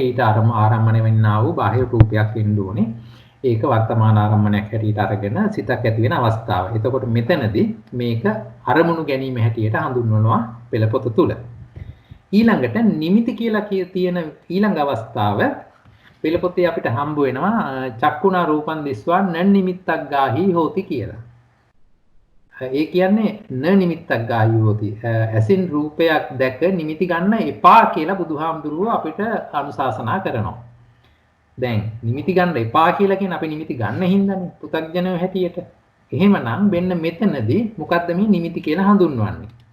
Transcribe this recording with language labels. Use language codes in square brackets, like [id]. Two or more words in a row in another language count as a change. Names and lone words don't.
[si] ඊට ආරම්මණය වෙන්නා වූ බාහිර රූපයක් වෙන්න ඕනේ. ඒක වර්තමාන ආරම්මණයක් හැටියට අරගෙන සිතක් ඇති වෙන අවස්ථාව. එතකොට මෙතනදී මේක අරමුණු ගැනීම හැටියට හඳුන්වනවා පෙළපොත තුල. ඊළඟට නිමිති කියලා තියෙන ඊළඟ අවස්ථාව පෙළපොතේ අපිට හම්බ වෙනවා [pi] චක්කුණා රූපං දිස්වා න නිමිත්තක් ගාහි හෝති [si] කියලා. ඒ කියන්නේ [pi] න නිමිත්තක් ගාහි හෝති. [si] ඇසින් රූපයක් දැක නිමිති ගන්න එපා කියලා බුදුහාමුදුරුවෝ අපිට අනුශාසනා කරනවා. දැන් නිමිති ගන්න එපා කියලා කියන අපි නිමිති ගන්න හින්දානේ පුතග්ජනව හැටියට. එහෙමනම් මෙන්න මෙතනදී මොකද්ද මේ නිමිති කියලා හඳුන්වන්නේ?